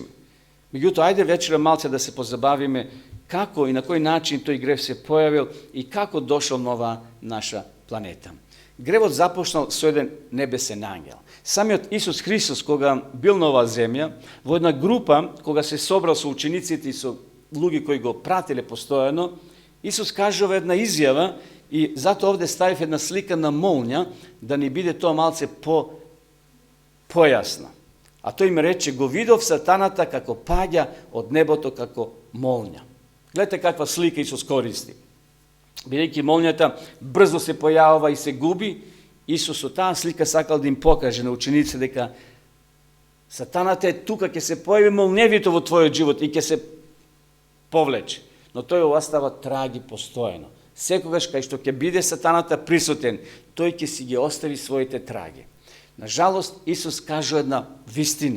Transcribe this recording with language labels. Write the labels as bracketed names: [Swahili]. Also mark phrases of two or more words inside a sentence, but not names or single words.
[Macedonian] Меѓутоа, ајде вечера малце да се позабавиме како и на кој начин тој грев се појавил и како дошол на ова наша планета. Гревот започнал со еден небесен ангел. Самиот Исус Христос, кога бил на оваа земја, во една група, кога се собрал со учениците и со луѓе кои го прателе постојано, Исус кажува една изјава, I zato ovde stavim jedna slika na molnja, da ni bide to malce pojasno. A to im reče, go vidov satanata kako padja od neboto kako molnja. Gledajte kakva slika Isus koristi. Vidite, molnjata brzo se pojavava i se gubi. Isus u ta slika sakal da im pokaže na učenice дека сатаната е тука, ќе се појави молневито во твојот живот и ќе се повлече. Но тој остава траги постојано. Секогаш кај што ќе биде сатаната присутен, тој ќе си ги остави своите траги. Нажалост, Исус кажа една вистина.